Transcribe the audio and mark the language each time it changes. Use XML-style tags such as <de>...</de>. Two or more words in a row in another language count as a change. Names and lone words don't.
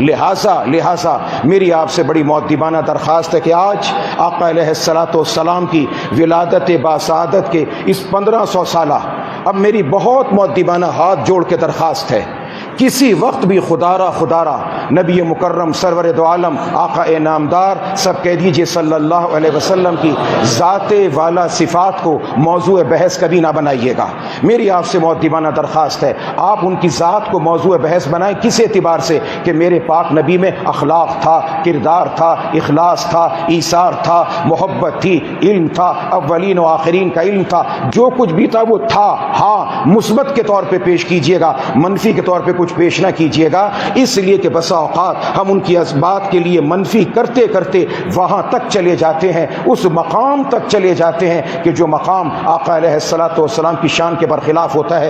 <ur>لہٰذا میری آپ سے بڑی مؤدبانہ درخواست ہے کہ آج آقا</ur> <ar>علیہ الصلوۃ والسلام</ar> <ur>کی ولادت باسعادت کے اس 1500 سالہ اب میری بہت مؤدبانہ ہاتھ جوڑ کے درخواست ہے، کسی وقت بھی خدارا نبی مکرم سرور دو عالم آقا نامدار سب کہہ دیجئے</ur> <ar>صلی اللہ علیہ وسلم</ar> <ur>کی ذات والا صفات کو موضوع بحث کبھی نہ بنائیے گا. میری آپ سے مؤدبانہ درخواست ہے آپ ان کی ذات کو موضوع بحث بنائیں. کس اعتبار سے کہ میرے پاک نبی میں اخلاق تھا، کردار تھا، اخلاص تھا، ایثار تھا، محبت تھی، علم تھا، اولین و آخرین کا علم تھا، جو کچھ بھی تھا وہ تھا. ہاں مثبت کے طور پہ پیش کیجئے گا، منفی کے طور پہ کچھ پیش نہ کیجئے گا، اس لیے کہ بسا اوقات ہم ان کی بات کے لیے منفی کرتے کرتے وہاں تک چلے جاتے ہیں، اس مقام تک چلے جاتے ہیں کہ جو مقام آقا</ur> <ar>علیہ الصلوۃ والسلام</ar> <ur>کی شان کے برخلاف ہوتا ہے.</ur>